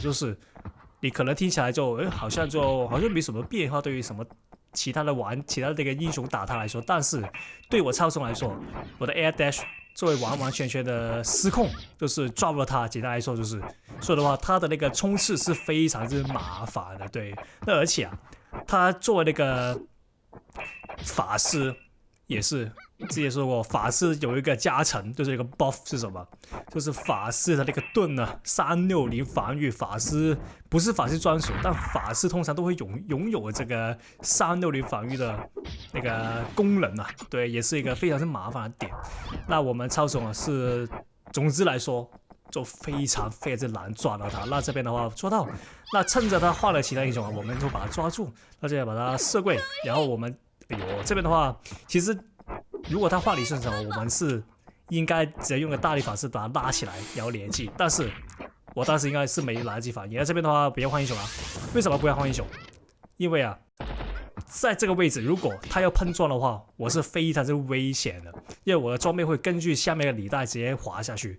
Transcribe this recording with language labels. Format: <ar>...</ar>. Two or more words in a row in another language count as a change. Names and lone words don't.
<zh>就是你可能聽起來就好像沒什麼變化，對於什麼其他的那個英雄打他來說，但是對我超時空來說，我的</zh> <en>air dash</en> <zh>作為完完全全的失控，就是抓不到他。簡單來說就是，所以的話，他的那個衝刺是非常之麻煩的。對，那而且他作為那個法師也是之前說過，法師有一個加成，就是一個 buff 是什麼？就是法師的那個盾呢，360防禦。法師不是法師專屬，但法師通常都會擁有這個360防禦的那個功能啊。對，也是一個非常之麻煩的點。那我們超時空是，總之來說就非常之難抓到他。那這邊的話抓到，那趁着他換了其他英雄我們就把他抓住，那就把他射跪，然後我們這邊的話其實。如果他換理順手，我們是應該直接用個大力法師把他拉起來，然後連擊。但是我當時應該是沒來得及反應。那這邊的話不要換英雄啊？為什麼不要換英雄？因為在這個位置，如果他要碰撞的話，我是非常之危險的，因為我的裝備會根據下面的履帶直接滑下去。</zh>